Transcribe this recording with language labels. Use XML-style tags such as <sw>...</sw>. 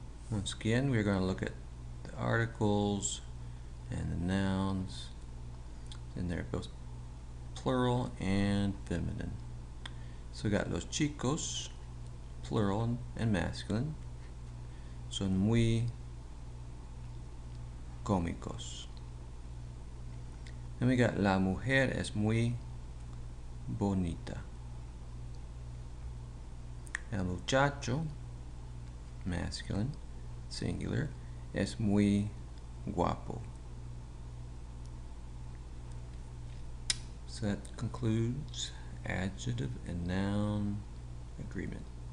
<en>Once again, we're going to look at the articles and the nouns, and they're both plural and feminine. So we got</en> <es>los chicos,</es> <en>plural and masculine,</en> <es>son muy cómicos.</es> <en>Then we got</en> <es>la mujer es muy bonita. El muchacho,</es> <en>masculine, singular,</en> <es>es muy guapo.</es> <en>So that concludes adjective and noun agreement.</en>